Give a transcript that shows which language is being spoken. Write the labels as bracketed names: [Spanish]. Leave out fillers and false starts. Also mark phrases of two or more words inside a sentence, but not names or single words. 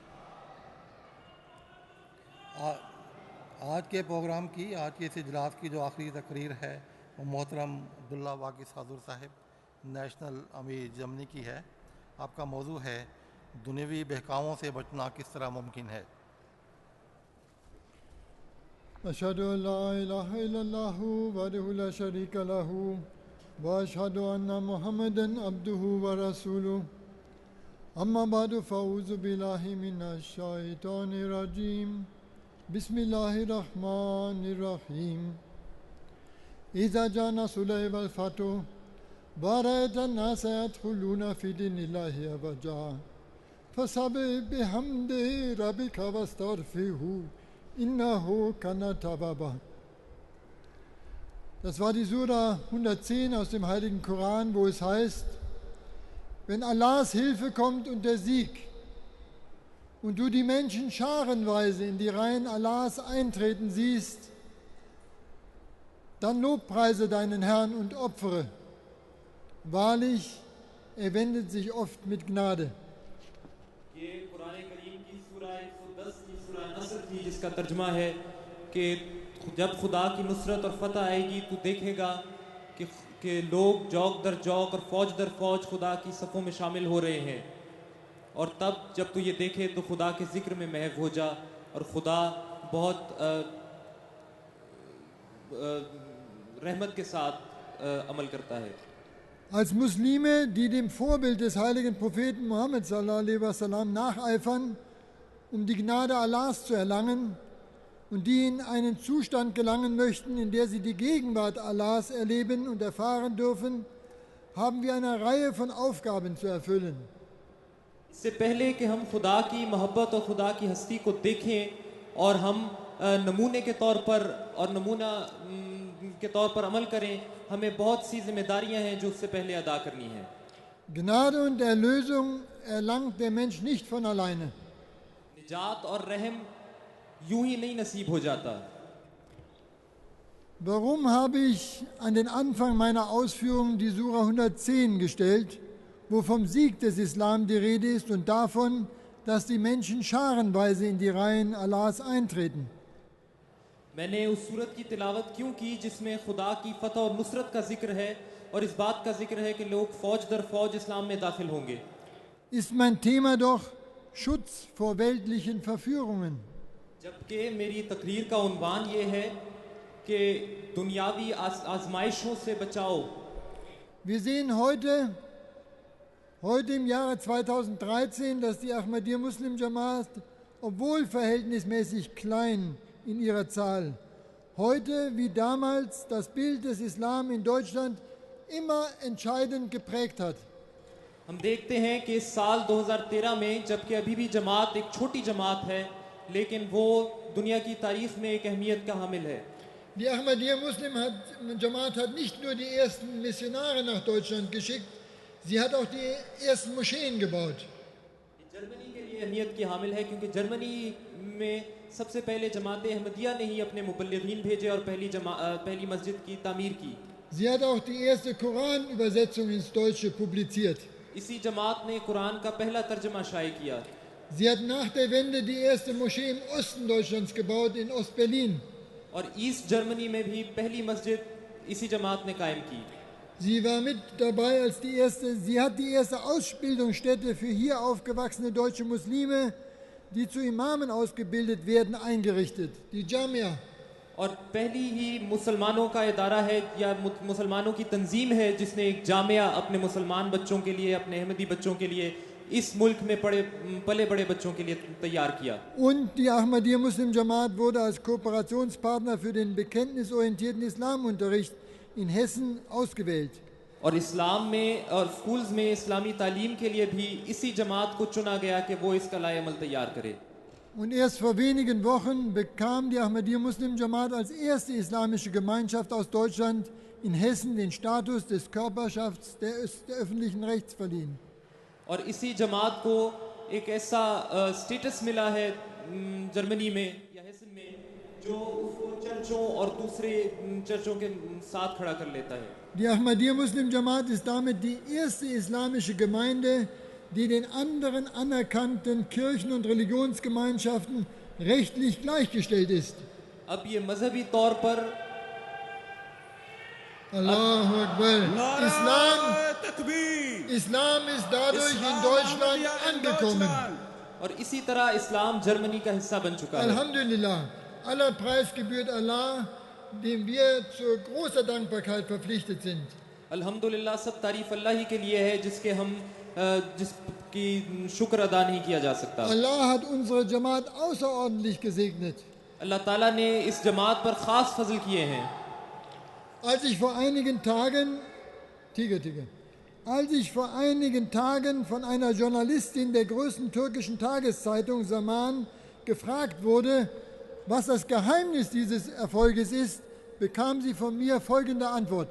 [Urdu] آج کے پروگرام کی، آج کے اس اجلاس کی جو آخری تقریر ہے وہ محترم عبداللہ واکس ہاجر صاحب نیشنل امیر جرمنی کی ہے. آپکا موضوع ہے دنیاوی بہکاووں سے بچنا کس طرح ممکن ہے. [Arabic] أشهد أن لا إله إلا الله وحده لا شريك له وأشهد أن محمدا عبده ورسوله أما بعد فأعوذ بالله من الشيطان الرجيم بسم الله الرحمن الرحيم إذا جاء نصر الله والفتح ورأيت الناس يدخلون في دين الله أفواجا فسبح بحمد ربك واستغفره إنه كان توابا. [German] Das war die Sura 110 aus dem Heiligen Koran, wo es heißt, wenn Allahs Hilfe kommt und der Sieg und du die Menschen scharenweise in die Reihen Allahs eintreten siehst, dann lobpreise deinen Herrn und opfere. Wahrlich, er wendet sich oft mit Gnade. [Urdu] جس کا ترجمہ ہے کہ جب خدا کی نصرت اور فتح آئے گی تو دیکھے گا کہ لوگ جوق در جوق اور فوج در فوج خدا کی صفوں میں شامل ہو رہے ہیں. اور تب جب تو یہ دیکھے تو خدا کے ذکر میں محو ہو جا، اور خدا بہت رحمت کے ساتھ عمل کرتا ہے. [German] Als Muslime, die dem Vorbild des heiligen Propheten Muhammad [Arabic] صلى الله عليه وسلم [German] nacheifern, um die Gnade Allahs zu erlangen und die in einen Zustand gelangen möchten, in der sie die Gegenwart Allahs erleben und erfahren dürfen, haben wir eine Reihe von Aufgaben zu erfüllen. [Urdu] اس سے پہلے کہ ہم خدا کی محبت اور خدا کی ہستی کو دیکھیں اور ہم نمونے کے طور پر اور نمونہ کے طور پر عمل کریں، ہمیں بہت سی ذمہ داریاں ہیں جو اس سے پہلے ادا کرنی ہے. [German] Gnade und Erlösung erlangt der Mensch nicht von alleine. [Urdu] نجات اور رحم یوں ہی نہیں نصیب ہو جاتا. [German] Warum habe ich an den Anfang meiner Ausführungen die Sura 110 gestellt, wo vom Sieg des Islam die Rede ist und davon, dass die Menschen scharenweise in die Reihen Allahs eintreten? [Urdu] میں نے اس سورت کی تلاوت کیوں کی جس میں خدا کی فتح اور نصرت کا ذکر ہے اور اس بات کا ذکر ہے کہ لوگ فوج در فوج اسلام میں داخل ہوں گے. [German] Ist mein Thema doch Schutz vor weltlichen Verführungen. [Urdu] جبکہ میری تقریر کا عنوان یہ ہے کہ دنیاوی آزمائشوں سے بچاؤ. [German] Wir sehen heute im Jahre 2013, dass die Ahmadiyya Muslim Jamaat, obwohl verhältnismäßig klein in ihrer Zahl, heute wie damals das Bild des Islam in Deutschland immer entscheidend geprägt hat. [Urdu] ہم دیکھتے ہیں کہ اس سال 2013 میں جبکہ ابھی بھی جماعت ایک چھوٹی جماعت ہے، لیکن وہ دنیا کی تاریخ میں ایک اہمیت کا حامل ہے. [German] Die Ahmadiyya Muslim Jamaat hat nicht nur die ersten Missionare nach Deutschland geschickt, sie hat auch die ersten Moscheen gebaut. [Urdu] جرمنی کے لیے اہمیت کی حامل ہے کیونکہ جرمنی میں سب سے پہلے جماعت احمدیہ نے ہی اپنے مبلغین بھیجے اور پہلی مسجد کی تعمیر کی. [German] Sie hat auch die erste Koranübersetzung ins Deutsche publiziert. [Urdu] اسی جماعت نے قرآن کا پہلا ترجمہ شائع کیا. [German] Sie hat nach der Wende die erste Moschee im Osten Deutschlands gebaut, in Ostberlin. [Urdu] اور ایسٹ جرمنی میں بھی پہلی مسجد اسی جماعت نے قائم کی. [German] Sie war mit dabei als sie hat die erste Ausbildungsstätte für hier aufgewachsene deutsche Muslime, die zu Imamen ausgebildet werden, eingerichtet, die Jamia. [Urdu] اور پہلی ہی مسلمانوں کا ادارہ ہے یا مسلمانوں کی تنظیم ہے جس نے ایک جامعہ اپنے مسلمان بچوں کے لیے، اپنے احمدی بچوں کے لیے، اس ملک میں پلے بڑے بچوں کے لیے تیار کیا. [German] Und die Ahmadiyya Muslim Jamaat wurde als Kooperationspartner für den bekenntnisorientierten Islamunterricht in Hessen ausgewählt. [Urdu] اور اسلام میں اور اسکولز میں اسلامی تعلیم کے لیے بھی اسی جماعت کو چنا گیا کہ وہ اس کا لائے عمل تیار کرے. [German] Und erst vor wenigen Wochen bekam die Ahmadiyya Muslim Jamaat als erste islamische Gemeinschaft aus Deutschland in Hessen den Status des Körperschafts der öffentlichen Rechts verliehen. [Urdu] اور اسی جماعت کو ایک ایسا اسٹیٹس ملا ہے جرمنی میں یا ہیسن میں جو اس کو چرچوں اور دوسرے چرچوں کے ساتھ کھڑا کر لیتا ہے. [German] Die Ahmadiyya Muslim Jamaat ist damit die erste islamische Gemeinde, die den anderen anerkannten Kirchen und Religionsgemeinschaften rechtlich gleichgestellt ist. [Urdu] اب یہ مذہبی طور پر [Arabic] الله أكبر. [Urdu] نعرہ تکبیر [German] Islam ist dadurch in Deutschland angekommen. [Urdu] اور اسی طرح اسلام جرمنی کا حصہ بن چکا ہے. [German] Alhamdulillah. Aller Preis gebührt Allah, dem wir zu großer Dankbarkeit verpflichtet sind. [Urdu] الحمدللہ، سب تعریف اللہ ہی کے لیے ہے جس کے ہم جس کی شکر ادا نہیں کیا جا سکتا. [German] Allah hat unsere Jamaat außerordentlich gesegnet. [Urdu] اللہ تعالیٰ نے اس جماعت پر خاص فضل کیے ہیں. [German] Als ich vor einigen Tagen von einer Journalistin der größten türkischen Tageszeitung Zaman gefragt wurde, was das Geheimnis dieses Erfolges ist, bekam sie von mir folgende Antwort.